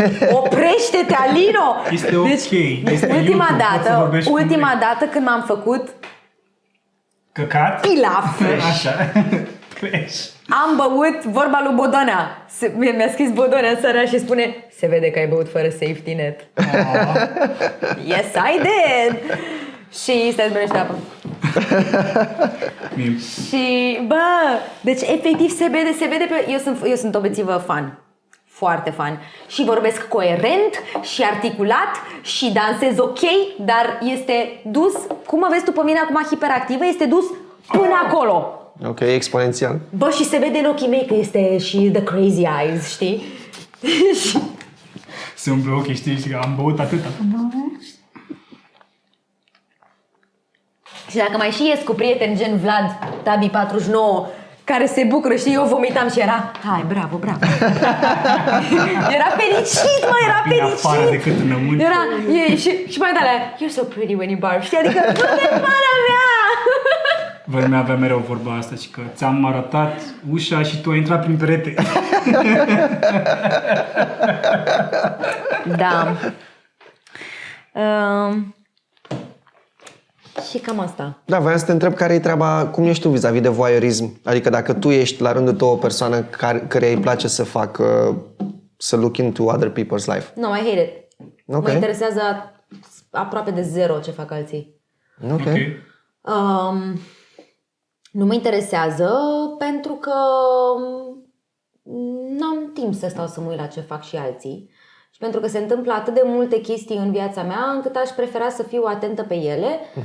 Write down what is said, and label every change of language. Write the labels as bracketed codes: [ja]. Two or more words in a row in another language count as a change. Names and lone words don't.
[ro] Oprește-te, Alino! Este ok. Deci, Este ultima dată când m-am făcut căcat? pilaf. Așa. Crezi? Am băut, vorba lui Bodonea. Mi-a scris Bodonea în seara și spune, se vede că ai băut fără [en] safety net. Yes, I did! [ro] Și stai să apă. Și, bă, deci efectiv se vede pe... Eu sunt o bețivă fan. Foarte fan. Și vorbesc coerent și articulat și dansez ok, dar este dus, cum mă vezi tu pe mine acum hiperactivă, este dus până acolo. Ok, exponențial. Bă, și se vede în ochii mei că este și [en] the crazy eyes, [ro] știi? Se umple ochii, știi, și că am băut atâta. Și dacă mai și ies cu prieteni gen Vlad, Tabi 49, care se bucură, știi, eu vomitam și era, hai, bravo, bravo. Era fericit, mă, era bine fericit. afară decât înăuntru. Era, și mai de alea, [en] you're so pretty when you barf, [ro] știi, adică, nu de pana mea! Vremea avea mereu vorba asta și că ți-am arătat ușa și tu ai intrat prin perete. Da. Și cam asta. Da, voiam să te întreb care e treaba, cum ești tu vis-a-vis de voyeurism? Adică dacă tu ești la rândul tău o persoană care îi place să facă, să [en] look into other people's life. No, I hate it. [ro] Ok. Mă interesează aproape de zero ce fac alții. Ok. Nu mă interesează pentru că n-am timp să stau să mă uit la ce fac și alții. Și pentru că se întâmplă atât de multe chestii în viața mea încât aș prefera să fiu atentă pe ele.